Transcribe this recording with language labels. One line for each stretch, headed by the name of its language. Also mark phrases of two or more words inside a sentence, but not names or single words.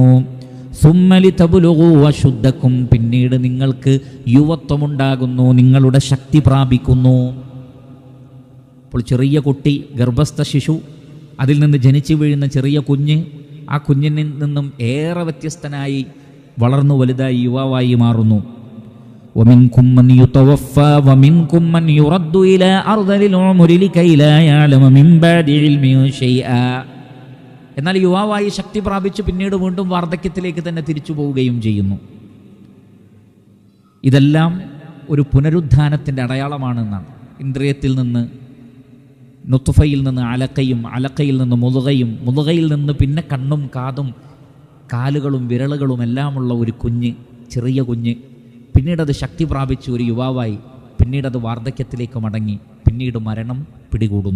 Arabic: ثم لتبلغوا أشدكم,
Malayalam: പിന്നീട് നിങ്ങൾക്ക് യുവത്വമുണ്ടാകുന്നു, നിങ്ങളുടെ ശക്തി പ്രാപിക്കുന്നു. അപ്പോൾ ചെറിയ കുട്ടി, ഗർഭസ്ഥ ശിശു, അതിൽ നിന്ന് ജനിച്ചു വീഴുന്ന ചെറിയ കുഞ്ഞ്, ആ കുഞ്ഞിൽ നിന്നും ഏറെ വ്യത്യസ്തനായി വളർന്നു വലുതായി യുവാവായി മാറുന്നു.
Arabic: ومنكم من يتوفى ومنكم من يرد إلى أرذل العمر لكي لا يعلم من بعد علم شيئا.
Malayalam: എന്നാൽ യുവാവായി ശക്തി പ്രാപിച്ച് പിന്നീട് വീണ്ടും വാർദ്ധക്യത്തിലേക്ക് തന്നെ തിരിച്ചു പോവുകയും ചെയ്യുന്നു. ഇതെല്ലാം ഒരു പുനരുദ്ധാനത്തിൻ്റെ അടയാളമാണെന്നാണ്. ഇന്ദ്രിയത്തിൽ നിന്ന് നുത്ഫയിൽ നിന്ന് അലക്കയും, അലക്കയിൽ നിന്ന് മുതുകയും, മുതുകയിൽ നിന്ന് പിന്നെ കണ്ണും കാതും കാലുകളും വിരലുകളും എല്ലാമുള്ള ഒരു കുഞ്ഞ്, ചെറിയ കുഞ്ഞ്, പിന്നീടത് ശക്തി പ്രാപിച്ച് ഒരു യുവാവായി, പിന്നീടത് വാർദ്ധക്യത്തിലേക്ക് മടങ്ങി, പിന്നീട് മരണം പിടികൂടുന്നു.